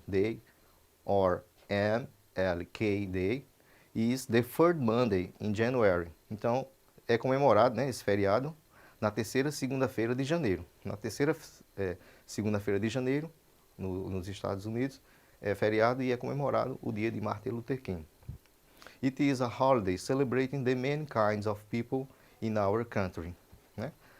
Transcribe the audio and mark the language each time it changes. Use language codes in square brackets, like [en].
[en] Day, or MLK Day, is the third Monday in January. [pt] Então, é comemorado, né, esse feriado na terceira segunda-feira de janeiro. Na terceira segunda-feira de janeiro, nos Estados Unidos, é feriado e é comemorado o dia de Martin Luther King. [en] It is a holiday celebrating the many kinds of people in our country, né?